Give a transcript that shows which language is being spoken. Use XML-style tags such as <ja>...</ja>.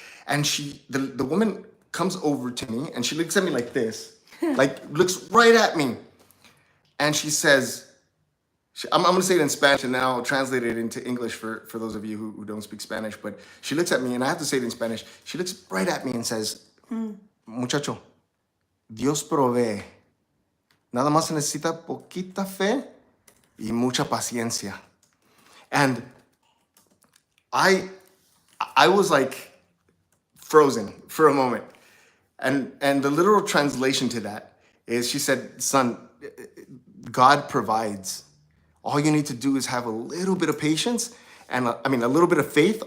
<en>And the woman comes over to me, and she looks at me like this, looks right at me. And she says, I'm going to say it in Spanish, and then I'll translate it into English for those of you who don't speak Spanish. But she looks at me, and I have to say it in Spanish. She looks right at me and says,</en> <es>muchacho, Dios provee. Nada más se necesita poquita fe y mucha paciencia.</es> <en>And I was like frozen for a moment. And the literal translation to that is, she said, son, God provides. All you need to do is have a little bit of patience, and a little bit of faith.</en>